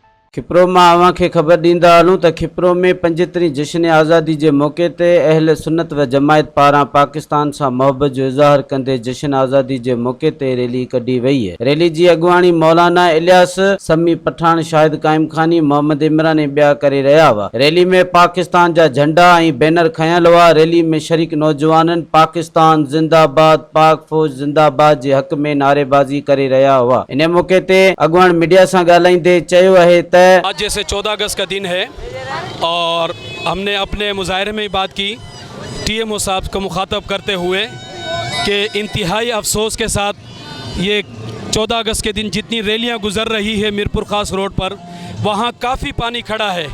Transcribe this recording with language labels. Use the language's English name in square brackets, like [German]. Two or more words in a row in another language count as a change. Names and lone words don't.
[Sindhi] खिप्रो में अवां खे ख़बर ॾींदा हलूं त खिप्रो में 75 जश्न आज़ादी के मौके ते अहल सुन्नत व जमायत पारां पाकिस्तान से मोहब्बत जो इज़हार कंदे जश्न आज़ादी के मौके ते रैली कढी वई है। रैली की अगवानी मौलाना इलियास समी पठान, शाहिद कायम खानी, मोहम्मद इमरान ऐं ॿिया करे रहा हुआ। रैली में पाकिस्तान जा झंडा ऐं बैनर खयल हुआ। रैली में शरीक नौजवान पाकिस्तान जिंदाबाद, पाक फौज जिंदाबाद के हक में नारेबाजी करे रहा हुआ। इन मौके ते अगवान मीडिया से ॻाल्हाईंदे चयो है त [Urdu] آج جیسے 14 اگست کا دن ہے اور ہم نے اپنے مظاہرے میں بات کی TMO صاحب کو مخاطب کرتے ہوئے کہ انتہائی افسوس کے ساتھ یہ 14 اگست کے دن جتنی ریلیاں گزر رہی ہے میرپور خاص روڈ پر، وہاں کافی پانی کھڑا ہے.